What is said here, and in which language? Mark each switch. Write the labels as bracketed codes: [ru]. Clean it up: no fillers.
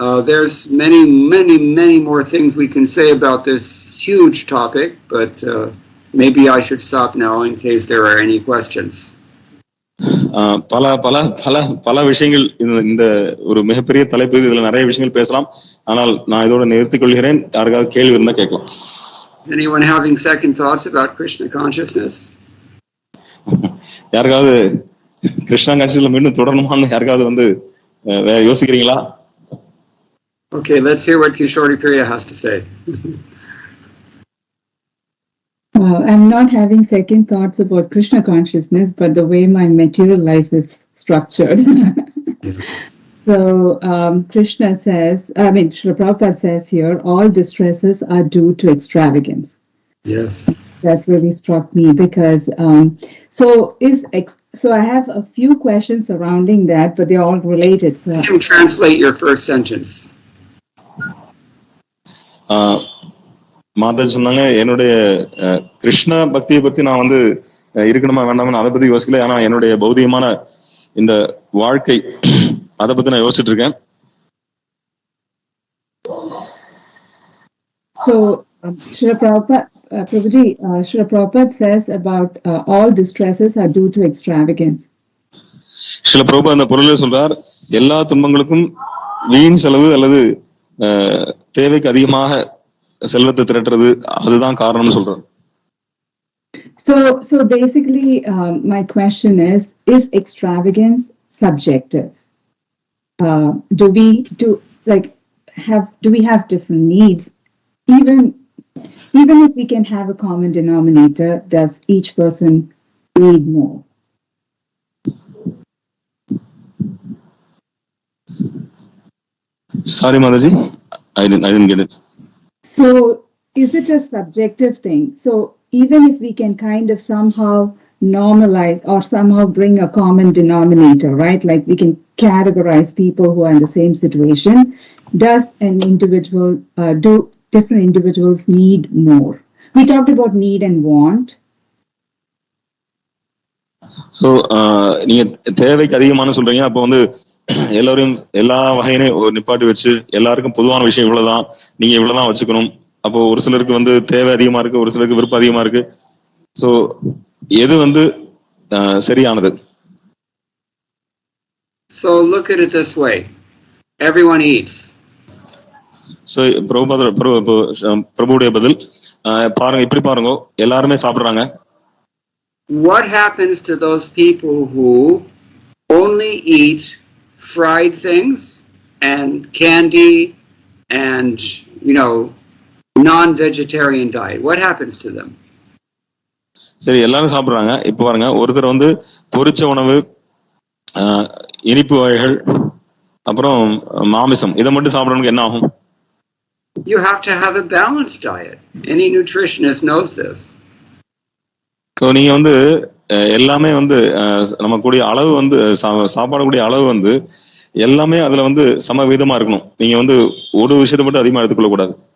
[en] There's many more things we can say about this huge topic, but maybe I should stop now in case there are any questions. [ta] பல பல பல பல விஷயங்கள் இந்த ஒரு மிகப்பெரிய தலைப்பு, இதுல நிறைய விஷயங்கள் பேசலாம். ஆனால் நான் இதோட நிறுத்திக் கொள்கிறேன். யாருக்காவது கேள்வி இருந்தா கேட்கலாம். [en] Anyone having second thoughts about Krishna consciousness? [ta] யாருக்காவது கிருஷ்ணா கான்சியஸ்ல மீண்டும் தொடரணுமான்னு யாருக்காவது வேற யோசிக்கிறீங்களா? [en] Okay, let's hear what Kishori Priya has to say. I'm not having second thoughts about Krishna consciousness, but the way my material life is structured. So Krishna says, Srila Prabhupada says here, all distresses are due to extravagance. Yes. That really struck me because, so I have a few questions surrounding that, but they're all related. So you can translate your first sentence. [ta] மாதா சொன்னாங்க, என்னுடைய கிருஷ்ண பக்தியை பத்தி நான் இருக்கணுமா வேண்டாமா அதை பத்தி யோசிக்கல. ஆனா என்னுடைய பௌதிகமான இந்த வாழ்க்கை அதை பத்தி நான் யோசிச்சுட்டு இருக்கேன். [en] So Srila Prabhupada says about all distresses are due to extravagance. [ta] Srila Prabhupad அந்த பொருளை சொல்றார், எல்லா துன்பங்களுக்கும் வீண் செலவு அல்லது தேவைக்கு அதிகமாக செல்வத்தை திரட்டுறது அதுதான் காரணம்னு சொல்றாரு. [en] So basically my question is extravagance subjective? Do we have different needs? Even if we can have a common denominator, does each person need more? Sorry Mataji, I didn't get it. So is it a subjective thing? So even if we can kind of somehow normalize or somehow bring a common denominator, right? Like we can categorize people who are in the same situation. Does an individual, do different individuals need more? We talked about need and want. [ta] So நீங்க தேவைக்கு அதிகமான சொல்றீங்க. அப்போ எல்லாரையும் எல்லா வகையினையும் ஒரு நிப்பாட்டி வச்சு எல்லாருக்கும் பொதுவான விஷயம் இவ்வளவுதான், நீங்க இவ்வளவுதான் வச்சுக்கணும். அப்போ ஒரு சிலருக்கு தேவை அதிகமா இருக்கு, ஒரு சிலருக்கு விருப்பம் அதிகமா இருக்கு. சோ எது சரியானது? [en] So look at it this way. Everyone eats. [ta] So பிரபுடைய பதில் பாருங்க, இப்படி பாருங்க, எல்லாருமே சாப்பிடுறாங்க. [en] What happens to those people who only eat fried things and candy and non-vegetarian diet? What happens to them? [ta] சரி, எல்லாரும் சாப்பிடுறாங்க. இப்ப பாருங்க, ஒருத்தர் பொரிச்ச உணவு, இனிப்பு வகைகள், அப்புறம் மாமிசம், இதை மட்டும் சாப்பிடறதுக்கு என்ன ஆகும்? [en] You have to have a balanced diet. Any nutritionist knows this. [ta] So நீங்க எல்லாமே நம்ம கூடிய அளவு சாப்பாடக்கூடிய அளவு எல்லாமே அதுல சமவீதமா இருக்கணும். நீங்க ஒரு விஷயத்தை மட்டும் அதிகமா எடுத்துக்கொள்ள கூடாது.